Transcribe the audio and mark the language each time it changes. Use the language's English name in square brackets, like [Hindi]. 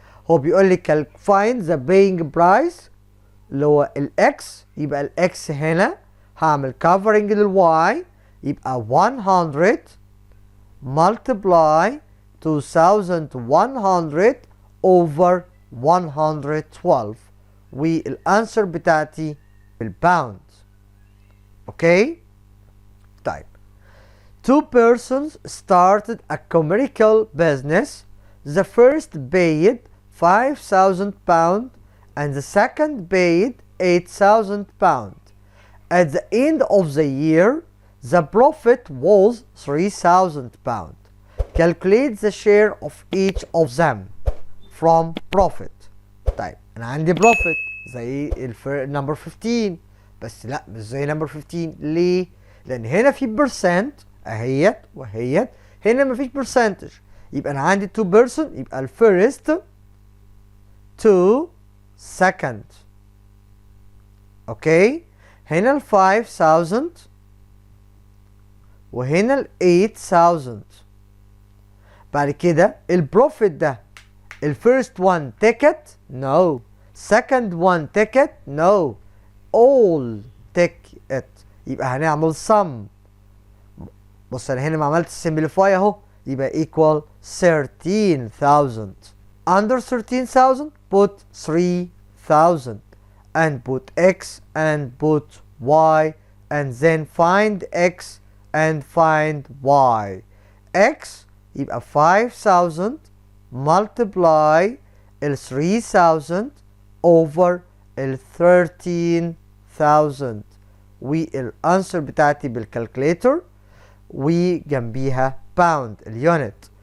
[Arabic] هو بيقول لي [English] find the paying price [Arabic] اللي هو الاكس، يبقى الاكس هنا هعمل covering للواي، يبقى 100 multiply 2100 over 112، والانسر بتاعتي بالباوند. اوكي؟ طيب. [English] Two persons started a commercial business. The first paid 5,000 pounds and the second paid 8,000 pounds. At the end of the year, the profit was 3,000 pounds. Calculate the share of each of them from profit. [Arabic] طيب انا عندي profit زي number 15، بس لا مش زي number 15. ليه؟ لان هنا في percent اهيت وهيت، هنا مفيش percentage. يبقى انا عندي 2 person، يبقى الفيرست to second. اوكي؟ هنا ال 5,000 وهنا ال 8,000. بعد كده البروفيت ده ال first one ticket no second one ticket no all ticket. يبقى هنعمل sum. بص انا هنا ما عملت simplify اهو، يبقى equal 13,000. [English] Under 13,000 put 3,000 and put x and put y and then find x and find y. [Arabic] x يبقى 5,000 multiply ال 3,000 over ال 13,000 والانسر بتاعتي بالكالكوليتر وجنبيها باوند اليونت.